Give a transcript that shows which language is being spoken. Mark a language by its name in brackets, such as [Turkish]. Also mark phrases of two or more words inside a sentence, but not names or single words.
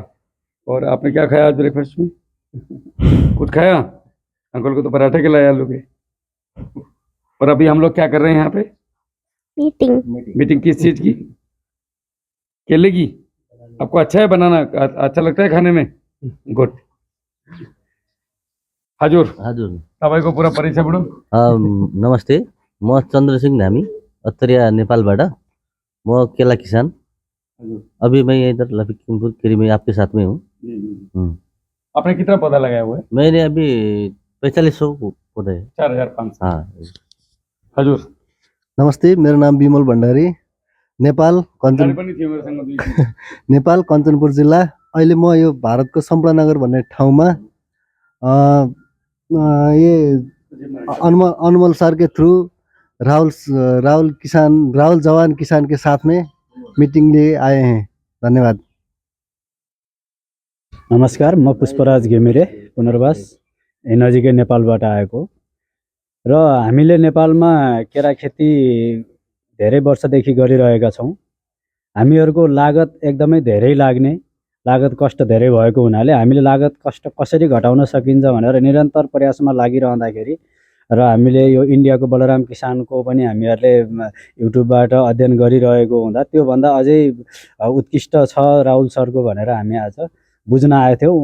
[Hindi] और आपने क्या खाया आज ब्रेकफास्ट में? कुछ खाया? अंकल को तो पराठे खिलाए आलू के। और अभी हम लोग क्या कर रहे हैं यहाँ पे? मीटिंग किस चीज की? केले की। आपको अच्छा है बनाना, अच्छा लगता है खाने में? [Nepali] गुड। हजुर हजुर, तपाईँको पूरा परिचय बढो। नमस्ते, म चन्द्रसिंह धामी, अत्तरिया नेपालबाट। म केला किसान। [Hindi] अभी मैं इधर लखीमपुर खीरी में आपके साथ में हूँ। आपने कितना पौधा लगाया हुआ है? मैंने अभी 4500 पौधा है। 4500। हाँ। [Nepali] हजुर। नमस्ते, मेरो नाम विमल भण्डारी, नेपाल नेपाल कञ्चनपुर जिल्ला। अहिले म यो भारतको संपूर्ण नगर भन्ने ठाउँमा [Hindi] ये अनमोल सर के थ्रू राहुल जवान किसान के साथ में मीटिंग लिए आए हैं। धन्यवाद। [Nepali] नमस्कार, म पुष्पराज घिमिरे, पुनर्वास नजिकै नेपालबाट आएको र हामीले नेपालमा केरा खेती धेरै वर्षदेखि गरिरहेका छौँ। हामीहरूको लागत एकदमै धेरै लाग्ने, लागत कष्ट धेरै भएको हुनाले हामीले लागत कष्ट कसरी घटाउन सकिन्छ भनेर निरन्तर प्रयासमा लागिरहँदाखेरि र हामीले यो इन्डियाको बलराम किसानको पनि हामीहरूले युट्युबबाट अध्ययन गरिरहेको हुँदा त्योभन्दा अझै उत्कृष्ट छ राहुल सरको भनेर हामी आज बुझ्न आएको थियौँ।